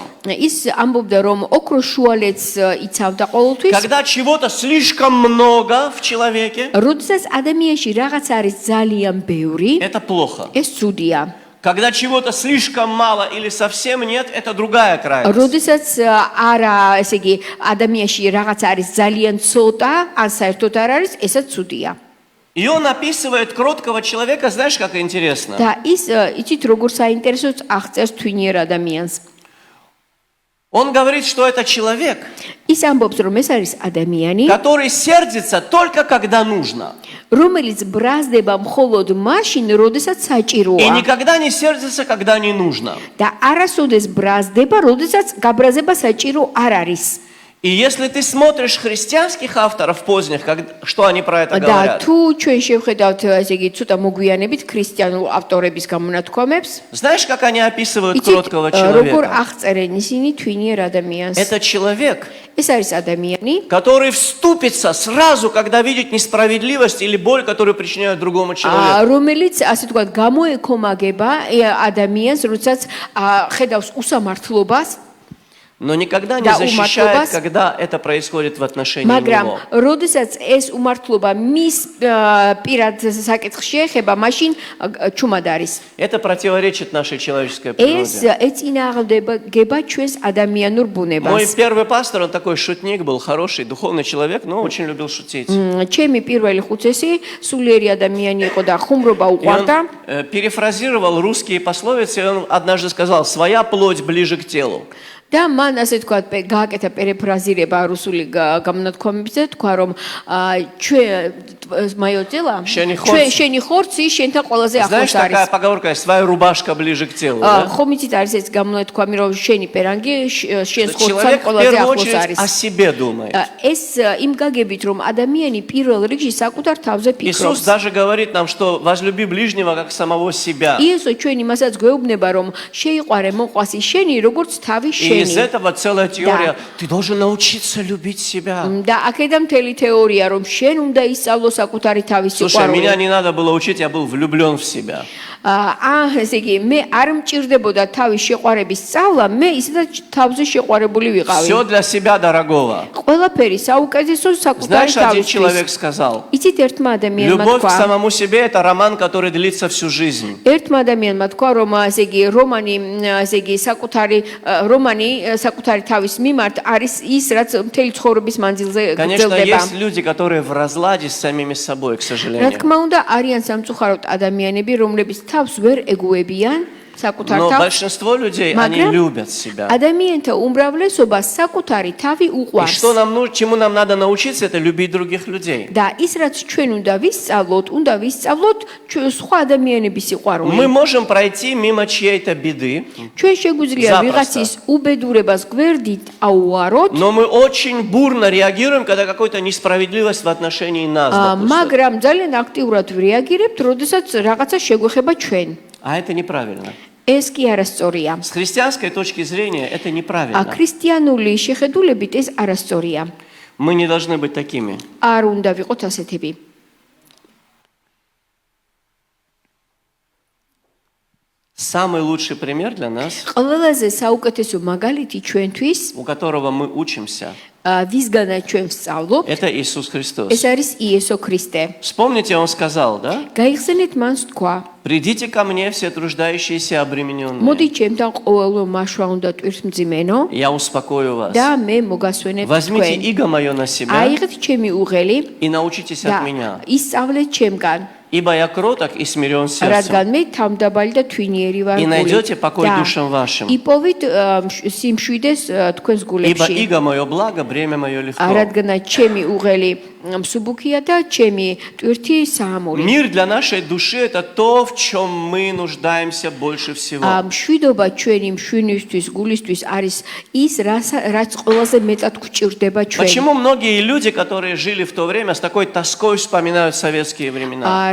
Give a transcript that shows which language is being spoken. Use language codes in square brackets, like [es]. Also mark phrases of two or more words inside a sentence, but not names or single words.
[ka] ის ამბობდა, რომ ოქროს შუალედს იცავდა ყოველთვის. [ru] Когда чего-то слишком много в человеке, [ka] როდესაც ადამიანში რაღაც არის ძალიან ბევრი, [ru] это плохо. [ka] ეს ცუდია. [ru] Когда чего-то слишком мало или совсем нет, это другая крайность. [ka] როდესაც არა, ესე იგი, ადამიანში რაღაც არის ძალიან ცოტა, ან საერთოდ არ არის, ესაც ცუდია. [ru] И он описывает кроткого человека, знаешь, как интересно. [ka] და ის იცით როგორ საინტერესოც აღწერს თვინიერ ადამიანს. [ru] Он говорит, что это человек, [ka] ის ამბობს, რომ ეს არის ადამიანი, [ru] который сердится только когда нужно. [ka] რომელიც ბრაზდება მხოლოდ მაშინ, როდესაც [ru] И [ka] საჭიროა. [ru] никогда не сердится, когда не нужно. [ka] და არასოდეს ბრაზდება, როდესაც გაბრაზება საჭირო არ არის. [ru] И если ты смотришь христианских авторов поздних, что они про это [ka] და [ru] говорят, [ka] თუ ჩვენ შევხედავთ, ესე იგი, ცოტა მოგვიანებით ქრისტიანულ ავტორების გამონათქვამებს, [ru] знаешь, как они описывают [ka] იცით, [ru] кроткого [ka] როგორ [ru] человека? [ka] აღწერენ ისინი თვინიერ ადამიანს. [ru] Это человек, [ka] ეს არის ადამიანი, [ru] который вступится сразу, когда видит несправедливость или боль, которую причиняют другому человеку. [ka] რომელიც, ასე თქვათ, გამოეკომაგება ადამიანს, როდესაც ხედავს უსამართლობას, [ru] Но никогда не Да, защищает, [ka] уматлобас. [ru] когда это происходит в отношении [ka] მაგრამ [ru] него. [ka] როდესაც ეს უმართლობა მის პირად საკითხში ეხება, მაშინ ჩუმად არის. [ru] Это противоречит нашей человеческой [ka] ეს [ru] природе. [ka] ეწინააღმდეგება ჩვენს ადამიანურ [ru] Мой [ka] ბუნებას. [ru] первый пастор, он такой шутник был, хороший, духовный человек, но очень любил шутить. [ka] ჩემი პირველი ხუცესი სულიერი ადამიანი იყო და ხუმრობა [ru] И он [ka] უყვარდა. [ru] перефразировал русские пословицы, и он однажды сказал: «Своя плоть ближе к телу». [ka] და მან ასე თქვა გააკეთა პერიფრაზირება რუსული გამონათქვამებით და თქვა რომ ჩვენ მაიოძელა შენი ხორცი შენთან ყველაზე [ru] Знаешь, [ka] ახლოს [ru] такая [ka] არის. [ru] поговорка: «Своя рубашка ближе к телу». Да? [ka] ხომ იცით არის ეს გამონათქვამი რომ შენი პერანგი შენს ხორცთან [ru] Человек в [ka] ყველაზე [ru] первую [ka] ახლოს [ru] очередь [ka] არის. [ru] о себе думает. [ka] ეს იმ გაგებით რომ ადამიანი პირველ რიგში საკუთარ თავზე [ru] Иисус [ka] ფიქრობს. [ru] даже говорит нам, что возлюби ближнего как самого себя. [ka] იესო ჩვენ იმასაც გვეუბნება რომ შეიყვარე მოყვასი შენი როგორც თავი [ru] И из [ka] შენი. [ru] этого целая теория. Ты должен научиться любить себя. [ka] და აქედან მთელი თეორია რომ შენ უნდა ისწავლო საკუთარი თავის [ru] Слушай, меня [ka] სიყვარული. [ru] не надо было учить, я был влюблен в себя. [ka] ესე იგი მე არ მჭირდებოდა თავის შეყვარების სწავლა, მე ისედაც თავზე შეყვარებული ვიყავი. [ru] Все для себя дорогого. [ka] ყველაფერი საუკეთესო საკუთარი [ru] Знаешь, один [ka] თავისთვის. [ru] человек сказал: [ka] იცით ერთმა ადამიანმა [ru] любовь к [ka] თქვა, [ru] самому себе – это роман, который длится всю жизнь. [ka] ერთმა ადამიანმა თქვა რომ ესე იგი რომანი ესე იგი საკუთარი თავის მიმართ არის ის რაც მთელი ცხოვრების მანძილზე [ru] Конечно, [ka] გრძელდება. [ru] есть люди, которые в разладе с самими собой, к [ka] რა [ru] сожалению. [ka] თქმა უნდა არიან სამწუხაროდ ადამიანები რომლებიც თავს ვერ ეგუებიან საკუთარ [ru] Но [ka] თავს. [ru] большинство людей, они [ka] მაგრამ [ru] любят себя. [ka] ადამიანთა უმრავლესობა საკუთარი თავი [ru] И [ka] უყვარს. [ru] что чему нам надо научиться, это любить других людей. [ka] და ის რაც ჩვენ უნდა ვისწავლოთ სხვა ადამიანების სიყვარული. [ru] Мы можем пройти мимо чьей-то беды, [ka] ჩვენ შეგვიძლია [ru] Запросто. [ka] ვიღაცის უბედურებას გვერდით აუაროთ, [ru] но мы очень бурно реагируем, когда какая-то несправедливость в отношении нас, допустим. [ka] მაგრამ ძალიან აქტიურად ვреагირებთ, როდესაც რაღაცა შეგვეხება ჩვენ. [ru] А это неправильно. [ka] ეს კი არასწორია. [ru] С христианской точки зрения это неправильно. [ka] ქრისტიანული შეხედულებით ეს არასწორია. [ru] Мы не должны быть такими. [ka] არ უნდა ვიყოთ ასეთები. [ru] Самый лучший пример для нас, [ka] ყველაზე საუკეთესო მაგალითი ჩვენთვის, [ru] у которого мы учимся, [ka] ვისგანაც ჩვენ ვსწავლობთ, [ru] Это Иисус Христос. [ka] ეს არის იესო ქრისტე. [ru] Вспомните, Он сказал, да? [ka] გაიხსენეთ მან თქვა, [ru] Придите ко мне, все труждающиеся и обремененные. [ka] მოდი ჩემთან ყოველო მაშვა უნდა ტვირთმძიმენო [ru] Я успокою вас. [ka] და მე მოგასვენებ [ru] Возьмите [ka] თქვენ. [ru] иго мое на себя [ka] აიღეთ ჩემი უღელი [ru] и научитесь [ka] და [ru] от меня. [ka] ისწავლეთ ჩემგან. [ru] Ибо я кроток и смирен сердцем. [ka] რადგან მე თავდაბალი და თვინიერი ვარ [ru] И [ka] გულით. [ru] найдете покой [ka] და [ru] душам вашим. [ka] იპოვით სიმშვიდეს თქვენს [ru] Ибо [ka] გულებში. [ru] иго мое благо, бремя мое легко. [ka] რადგან ჩემი უღელი მსუბუქია და ჩემი ტვირთი საამური. [ru] Мир для нашей души – это то, в чем мы нуждаемся больше всего. [ka] მშვიდობა ჩვენი მშვენისთვის, გულისთვის არის ის, რაც ყველაზე მეტად გვჭირდება ჩვენ. [ru] Почему многие люди, которые жили в то время, с такой тоской вспоминают советские времена?